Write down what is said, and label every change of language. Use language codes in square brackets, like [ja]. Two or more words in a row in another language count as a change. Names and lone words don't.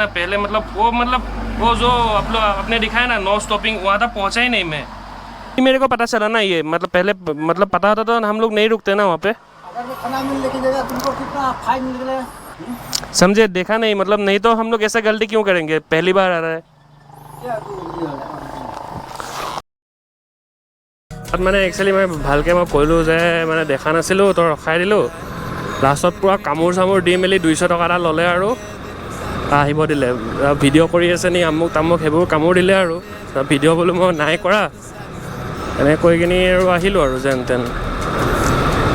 [hi] पहले मतलब वो जो आप लोग आपने दिखाया ना, [en] no stopping, [hi] वहाँ तक पहुँचा ही नहीं मैं। मेरे को पता चला ना ये, मतलब पहले मतलब पता होता तो हम लोग नहीं रुकते ना वहाँ पे। समझे, देखा नहीं, मतलब नहीं तो हम लोग ऐसा गलती क्यों करेंगे, पहली बार आ रहा है। [as] মানে একচুৱেলি মই ভালকৈ ক'লোঁ যে মানে দেখা নাছিলোঁ, তো ৰখাই দিলোঁ। লাষ্টত পূৰা কামোৰ চামোৰ দি মেলি 200 টকা এটা ল'লে আৰু আহিব দিলে। ভিডিঅ' কৰি আছে নি আমুক তামুক সেইবোৰ কামোৰ দিলে আৰু। ভিডিঅ' বোলো মই নাই কৰা, এনেকৈ কৈ কিনি আৰু আহিলোঁ আৰু যেন তেন।